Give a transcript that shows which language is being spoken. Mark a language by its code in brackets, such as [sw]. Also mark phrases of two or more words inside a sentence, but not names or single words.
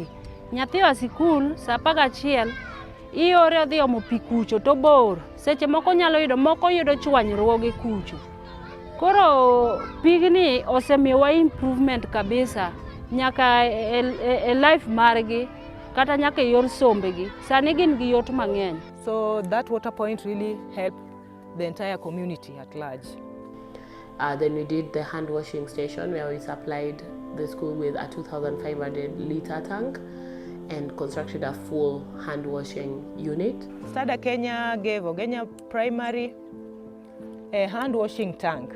[luo] Nyathi wa sikul sa 11 iore odhi omo pi kucho to bor. Seche moko nyalo yudo, moko yudo chwanyruoge kucho. Koro pigni osemiyowa improvement kabisa nyaka e life margi kata nyaka e yor sombegi. Sani gin gi yot mang'eny. [en] So that water point really helped the entire community at large. Then we did the hand washing station where we supplied the school with a 2,500 liter tank and constructed a full hand washing unit. Stada Kenya gave Ogenya Primary a hand washing tank.